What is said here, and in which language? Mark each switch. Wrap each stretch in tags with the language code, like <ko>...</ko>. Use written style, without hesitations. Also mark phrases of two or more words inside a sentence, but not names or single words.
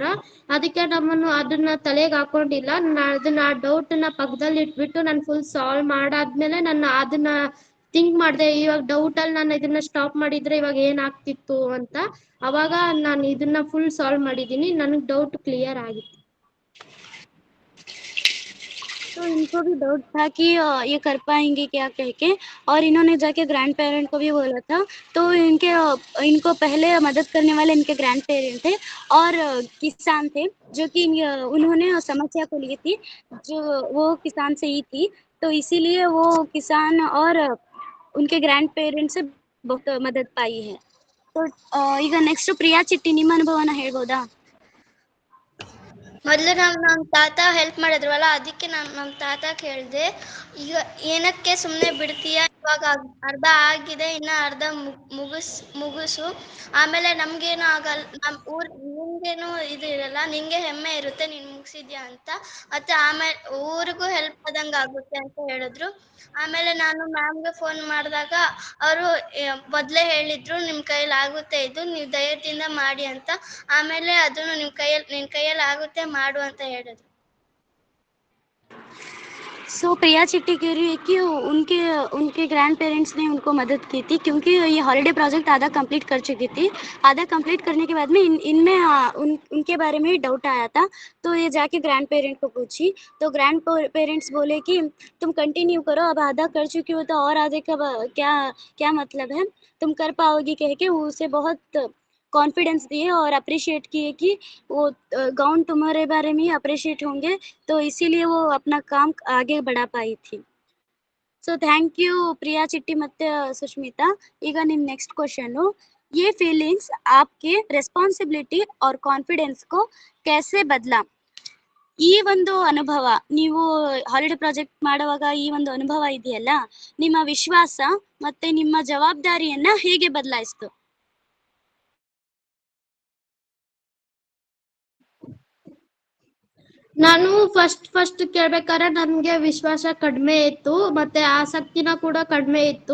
<kn>ಅದಕ್ಕೆ ನಮ್ಮನ್ನು ಅದನ್ನ ತಲೆಗೆ ಹಾಕೊಂಡಿಲ್ಲ. ಅದನ್ನ ಡೌಟ್ ನ ಪಕ್ಕದಲ್ಲಿ ಇಟ್ಬಿಟ್ಟು ನಾನು</kn> <en>full solve</en> <kn>ಮಾಡಾದ್ಮೇಲೆ ನಾನು ಅದನ್ನ ಥಿಂಕ್ ಮಾಡ್ದೆ, ಇವಾಗ ಡೌಟ್ ಅಲ್ಲಿ ನಾನು ಇದನ್ನ ಸ್ಟಾಪ್ ಮಾಡಿದ್ರೆ ಇವಾಗ ಏನಾಗ್ತಿತ್ತು ಅಂತ. ಅವಾಗ ನಾನು ಇದನ್ನ</kn> <en>full solve</en> <kn>ಮಾಡಿದೀನಿ, ನನಗ್</kn> <en>doubt clear</en> <kn>ಆಗಿತ್ತು.</kn> <hi>तो इनको भी डाउट था कि ये कर पाएंगे क्या कह के, और इन्होंने जाके</hi> <en>grand parent</en> <hi>को भी बोला था. तो इनको पहले मदद करने वाले इनके</hi> <en>grand parent</en> <hi>थे और किसान थे, जो कि उन्होंने समस्या को ली थी, जो वो किसान से ही थी. तो इसीलिए वो किसान और उनके</hi> <en>grand parent</en> <hi>से बहुत मदद पाई है.</hi> <kn>तो ಈಗ ನೆಕ್ಸ್ಟ್ ಪ್ರಿಯಾ ಚಿಟ್ಟಿ, ನಿಮ್ಮ ಅನುಭವನ ಹೇಳ್ಬೋದಾ? ಮೊದಲು ನಮ್ಮ ತಾತ ಹೆಲ್ಪ್ ಮಾಡಿದ್ರಲ್ಲ, ಅದಕ್ಕೆ ನಮ್ಮ ತಾತ ಕೇಳಿದೆ, ಈಗ ಏನಕ್ಕೆ ಸುಮ್ಮನೆ ಬಿಡ್ತೀಯ, ಇವಾಗ ಅರ್ಧ ಆಗಿದೆ, ಇನ್ನ ಅರ್ಧ ಮುಗಿಸು, ಆಮೇಲೆ ನಮ್ಗೇನು ಆಗಲ್ಲ, ನಿಮ್ಗೇನು ಇದು ಇರಲ್ಲ, ನಿಂಗೆ ಹೆಮ್ಮೆ ಇರುತ್ತೆ ನೀನ್ ಮುಗಿಸಿದ್ಯಾ ಅಂತ, ಮತ್ತೆ ಆಮೇಲೆ ಊರಿಗೂ ಹೆಲ್ಪ್ ಆದಂಗ ಆಗುತ್ತೆ ಅಂತ ಹೇಳಿದ್ರು. ಆಮೇಲೆ ನಾನು ಮ್ಯಾಮ್ಗೆ ಫೋನ್ ಮಾಡಿದಾಗ ಅವರು ಮೊದಲೇ ಹೇಳಿದ್ರು, ನಿಮ್ ಕೈಯಲ್ಲಿ ಆಗುತ್ತೆ, ಇದು ನೀವು ಧೈರ್ಯದಿಂದ ಮಾಡಿ ಅಂತ. ಆಮೇಲೆ ಅದನ್ನು ನಿನ್ ಕೈಯಲ್ಲಿ ಆಗುತ್ತೆ ಮಾಡು ಅಂತ ಹೇಳಿದ್ರು.</kn> <hi>सो प्रिया चिट्टी कह रही है कि उनके</hi> <en>grand parents</en> <hi>ने उनको मदद की थी, क्योंकि ये</hi> <en>holiday project</en> <hi>आधा कंप्लीट कर चुकी थी. आधा कंप्लीट करने के बाद में इनमें उनके बारे में डाउट आया था. तो ये जाके</hi> <en>grand parent</en> <hi>को पूछी, तो</hi> <en>grand parents</en> <hi>बोले कि तुम कंटिन्यू करो, अब आधा कर चुकी हो तो और आधे का क्या मतलब है, तुम कर पाओगी कह के उसे बहुत कॉन्फिडेंस दिए और अप्रिशिएट किए कि वो गाउन तुम्हारे बारे में ही अप्रिशिएट होंगे, तो इसीलिए वो अपना काम आगे बढ़ा पाई थी.</hi> <en>so thank you प्रिया चिट्टी ಮತ್ತೆ ಸುಷ್ಮಿತಾ.</en> <kn>ಈಗ ನಿಮ್ಮ</kn> <en>next question,</en> <hi>ये फीलिंग्स आपके रिस्पांसिबिलिटी और कॉन्फिडेंस को कैसे बदला?</hi> <kn>ಈ ಒಂದು ಅನುಭವ, ನೀವು</kn> <en>holiday project</en> <kn>ಮಾಡುವಾಗ ಈ ಒಂದು ಅನುಭವ ಇದೆಯಲ್ಲ, ನಿಮ್ಮ ವಿಶ್ವಾಸ ಮತ್ತೆ ನಿಮ್ಮ ಜವಾಬ್ದಾರಿಯನ್ನ ಹೇಗೆ ಬದಲಾಯಿಸ್ತು? ನಾನು ಫಸ್ಟ್ ಕೇಳ್ಬೇಕಾದ್ರೆ ನನ್ಗೆ ವಿಶ್ವಾಸ ಕಡಿಮೆ ಇತ್ತು, ಮತ್ತೆ ಆಸಕ್ತಿನ ಕೂಡ ಕಡಿಮೆ ಇತ್ತು.</kn>